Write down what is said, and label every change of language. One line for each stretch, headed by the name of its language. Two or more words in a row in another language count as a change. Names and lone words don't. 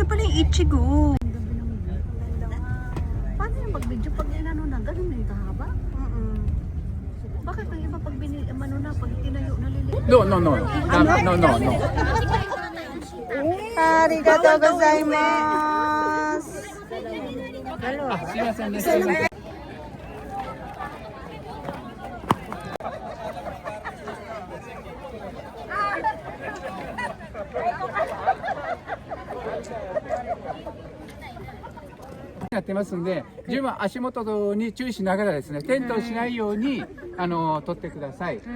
Filipino: Ichigo. Paano yung mag-video pag inano na ganun na yung kahaba? Bakit yung iba pag pag tinayo na lilit?
English: No, no, no. No, no, no.
Japanese: ありがとうございます. あ、すいませんね。すいません。やってますんで、十分足元に注意しながらですね、転倒しないように取ってください。